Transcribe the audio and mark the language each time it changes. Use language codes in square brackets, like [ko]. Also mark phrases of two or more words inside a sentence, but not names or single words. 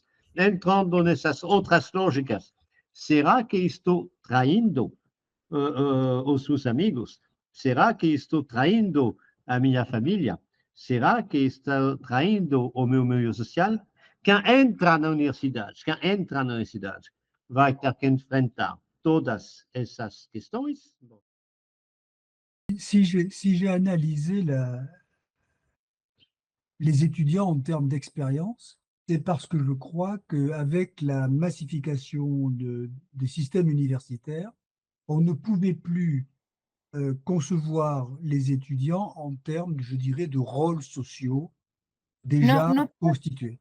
[pt] Entrando nessas outras lógicas, será que estou traindo os seus amigos? Será que estou traindo a minha família? Será que estou traindo o meu meio social? Quem entra na universidade, vai ter que enfrentar todas essas questões. [fr] Si j'ai analysé les étudiants en termes d'expérience, c'est parce que je crois qu'avec la massification des systèmes universitaires, on ne pouvait plus concevoir les étudiants en termes, je dirais, de rôles sociaux déjà constitués.